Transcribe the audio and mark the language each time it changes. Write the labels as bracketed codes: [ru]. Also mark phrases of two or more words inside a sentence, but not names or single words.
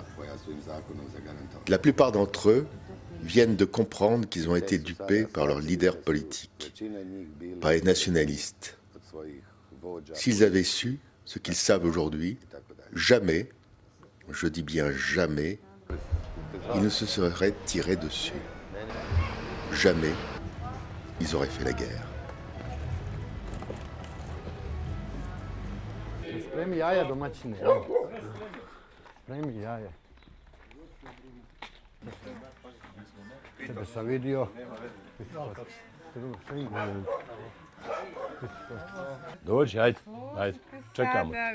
[fr] La plupart d'entre eux viennent de comprendre qu'ils ont été dupés par leurs leaders politiques, par les nationalistes. S'ils avaient su ce qu'ils savent aujourd'hui, jamais, je dis bien jamais, ils ne se seraient tirés dessus. Jamais, ils auraient fait la guerre. [bs] Spremi jaja domaćine, evo. Spremi jaja. Tebe sam vidio. Dođi, ajde, čekamo.